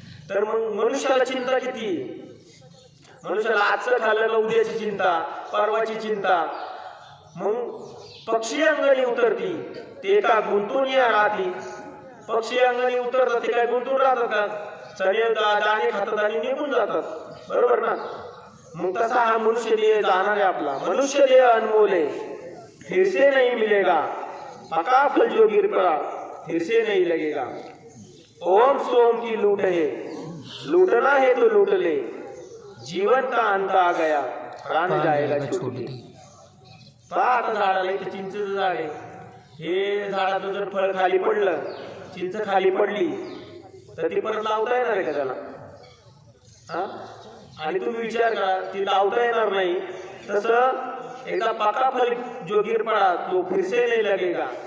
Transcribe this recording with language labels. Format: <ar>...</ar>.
<mr>तर मग मनुष्याला चिंता किती? मनुष्याला आजचं खाल्लं का उद्याची चिंता, परवाची चिंता. मग पक्षी अंगणी उतरती ते का गुंतून या राहती. पक्षी अंगणी उतरतात ते काय गुंतून राहतात का? चणे दाणे खातात आणि निघून जातात, बरोबर ना? मग तसा हा मनुष्य देह जाणार आहे आपला.</mr> <hi>मनुष्य देह अनमोल है, फिर से नहीं मिलेगा, पका फल जो गिर पड़ा फिर से नहीं लगेगा. ओम सोम की लूट है, लूटना है तो लूट ले, जीवन का अंत आ गया, प्राण जाएगा छोटी.</hi> <mr>पहा आता झाडाला, इथे चिंचेचं झाड आहे, हे झाडाचं जर फळ खाली पडलं, चिंच खाली पडली तर ती परत लावता येणार आहे का त्याला? हा, आणि तुम्ही विचार करा, ती लावता येणार नाही. तसं एकदा</mr> <hi>पका फल जो गिर पडा तो फिर से नहीं लगेगा.</hi>